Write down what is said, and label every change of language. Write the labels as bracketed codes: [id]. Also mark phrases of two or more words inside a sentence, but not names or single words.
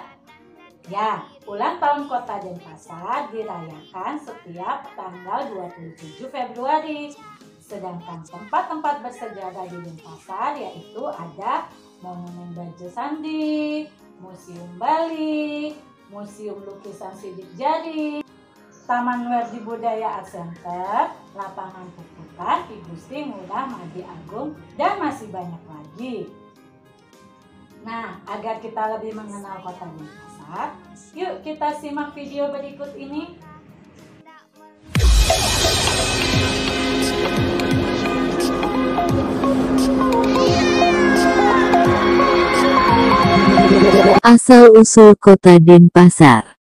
[id] Ya, ulang tahun Kota Denpasar dirayakan setiap tanggal 27 Februari. Sedangkan tempat-tempat bersejarah di Denpasar yaitu ada Monumen Bajo Sandi, Museum Bali, Museum Lukisan Sidik Jari, Taman Werdi Budaya Art Center, Lapangan Puputan, I Gusti Ngurah Madi Agung, dan masih banyak lagi. Nah, agar kita lebih mengenal Kota Denpasar, yuk kita simak video berikut ini. Asal-usul Kota Denpasar.